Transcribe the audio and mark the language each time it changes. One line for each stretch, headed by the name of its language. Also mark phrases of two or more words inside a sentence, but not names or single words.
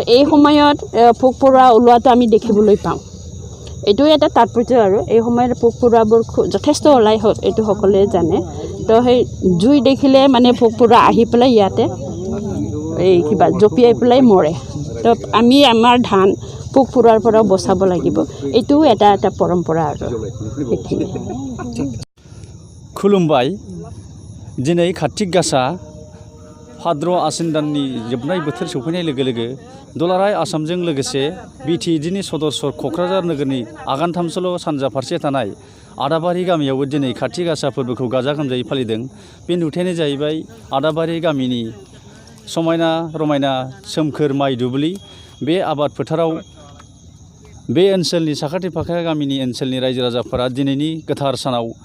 Assamese: এই সময়ত পোক পৰুৱা ওলোৱাটো আমি দেখিবলৈ পাওঁ এইটো এটা তাৎপৰ্য আৰু এই সময়ত পোক পৰুৱাবোৰ যথেষ্ট ওলাই এইটো সকলোৱে জানে তো সেই জুই দেখিলে মানে পোক পৰুৱা আহি পেলাই ইয়াতে এই কিবা জঁপিয়াই পেলাই মৰে তো আমি আমাৰ ধান পোক পৰুৱাৰ পৰা বচাব লাগিব এইটোও এটা পৰম্পৰা আৰু
Bodo: खुलुमबाय दिनै कार्तिक गासा भाद्र आसिन दाननि जोबनाय बोथोर सफैनाय लोगो लोगो दुलाराय आसामजों लोगोसे बिटिएडिनि सदरसर क'क्राझार नोगोरनि आगानथामसोल' सानजा फारसे थानाय आदाबारि गामियावबो दिनै कार्तिक गासा फोरबोखौ गाजा गोमजायै फालिदों बे नुथायानो जाहैबाय आदाबारि गामिनि समायना रमायना सोमखोर माइ दुब्लि बे आबाद फोथाराव बे ओनसोलनि साखाथि फाखाथि गामिनि ओनसोलनि रायजो राजाफोरा दिनैनि गोथार सानाव